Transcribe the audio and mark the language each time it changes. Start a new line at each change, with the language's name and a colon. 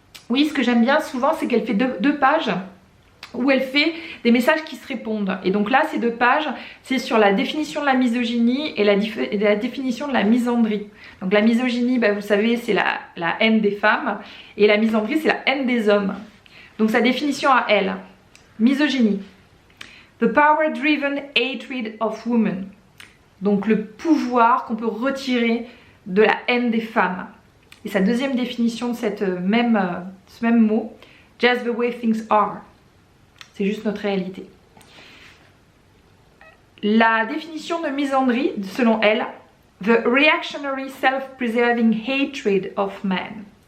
French: Oui, ce que j'aime bien souvent, c'est qu'elle fait deux pages où elle fait des messages qui se répondent. Et donc là, ces 2 pages, c'est sur la définition de la misogynie et la définition de la misandrie. Donc la misogynie, vous savez, c'est la haine des femmes, et la misandrie, c'est la haine des hommes. Donc sa définition à elle, misogynie.
English: The power-driven hatred of women.
French: Donc le pouvoir qu'on peut retirer de la haine des femmes. Et sa deuxième définition de ce même mot,
English: just the way things are.
French: C'est juste notre réalité. La définition de misandrie, selon elle,
English: the reactionary self-preserving hatred of man.